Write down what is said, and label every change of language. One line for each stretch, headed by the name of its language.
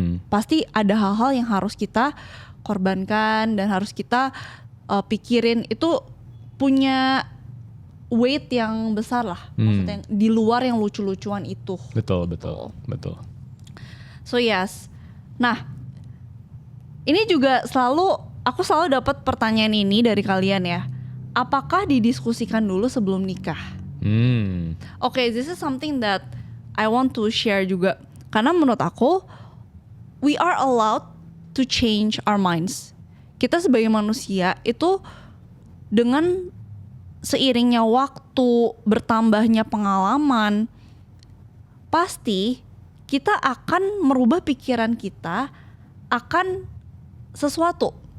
Indonesian: Pasti ada hal-hal yang harus kita korbankan dan harus kita pikirin, itu punya weight yang besar lah. Maksudnya di luar yang lucu-lucuan itu. Betul.
English: So yes.
Indonesian: Nah, ini juga aku selalu dapat pertanyaan ini dari kalian ya. Apakah didiskusikan dulu sebelum nikah?
English: Okay, this is something that I want to share
Indonesian: juga. Karena menurut aku,
English: we are allowed to change our minds.
Indonesian: Kita sebagai manusia itu dengan seiringnya waktu, bertambahnya pengalaman, pasti kita akan merubah pikiran kita akan sesuatu.